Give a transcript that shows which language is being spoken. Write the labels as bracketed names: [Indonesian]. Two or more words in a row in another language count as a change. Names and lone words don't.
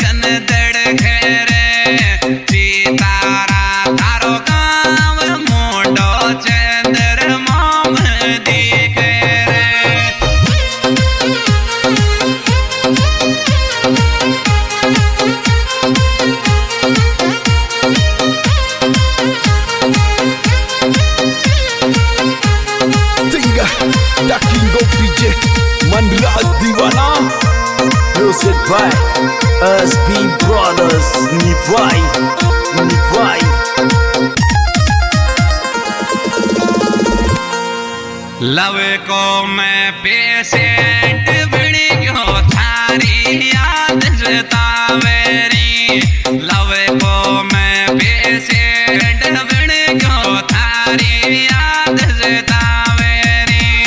[Rajasthani] धड़के रे सीतारा थारो गाँव मोटो चंद्रमा में दिखे रे। [English] The king of DJ Mandias Divana. Music by SB Brothers Nivai. [Rajasthani] लव को मैं पेशेंट बड़ी क्यों थारी याद सतावेरी। लव को मैं पेशेंट बड़ी क्यों थारी याद सतावेरी।